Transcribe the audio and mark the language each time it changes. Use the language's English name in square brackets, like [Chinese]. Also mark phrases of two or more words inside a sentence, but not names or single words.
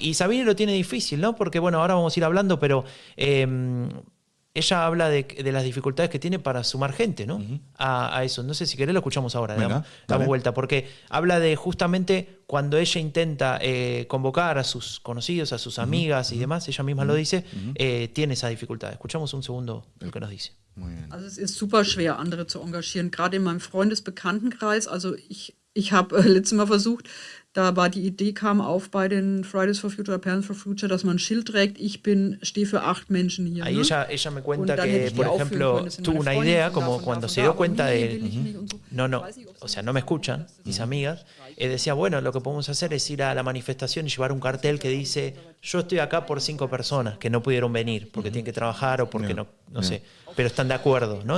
[Spanish] Y Sabine lo tiene difícil, ¿no? Porque, bueno, ahora vamos a ir hablando, pero ella habla de las dificultades que tiene para sumar gente, ¿no? A eso. No sé si querés lo escuchamos ahora, damos vuelta, porque habla de justamente cuando ella intenta convocar a sus conocidos, a sus amigas y demás, ella misma lo dice, tiene esa dificultad. Escuchamos un segundo lo que nos dice. [German] Also es ist super schwer, andere zu engagieren, gerade in meinem Freundesbekanntenkreis. Also ich habe letztes Mal versucht, da war die Idee, kam auf bei den Fridays for Future, Parents for Future, dass man ein Schild trägt, stehe für 8 Menschen hier. [Spanish] Ahí ella me cuenta que, por ejemplo, tuvo una idea, como cuando se dio cuenta de, no me escuchan, mis amigas, decía, bueno, lo que podemos hacer es ir a la manifestación y llevar un cartel que dice, yo estoy acá por 5 personas que no pudieron venir, porque tienen que trabajar o porque no sé, pero están de acuerdo, ¿no?